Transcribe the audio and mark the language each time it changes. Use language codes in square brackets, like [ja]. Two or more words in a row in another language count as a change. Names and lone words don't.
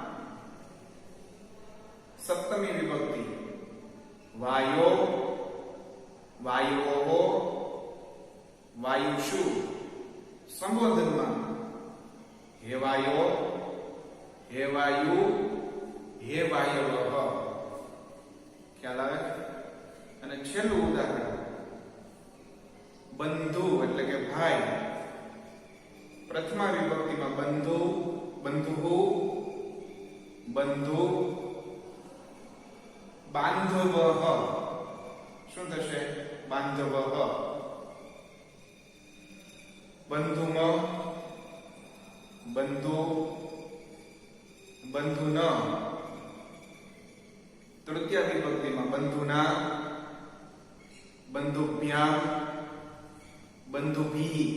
[sa] सप्तमी विभक्ति वायो, वायोः, वायुषु. संबोधन में हे वायो, हे वायु, हे वायवः. [gu] ખ્યાલ આવે. અને છેલ્લું ઉદાહરણ बंधु એટલે કે ભાઈ. [sa] प्रथमा विभक्ति में बंधु, बंधु, बंधु, बांधवः. [gu] શું થશે? [sa] बांधवः. बंधुम, बंधु, बंधुन. तृतीय विभक्ति में बंधुना, बंधुभ्याम, बंधुभिः.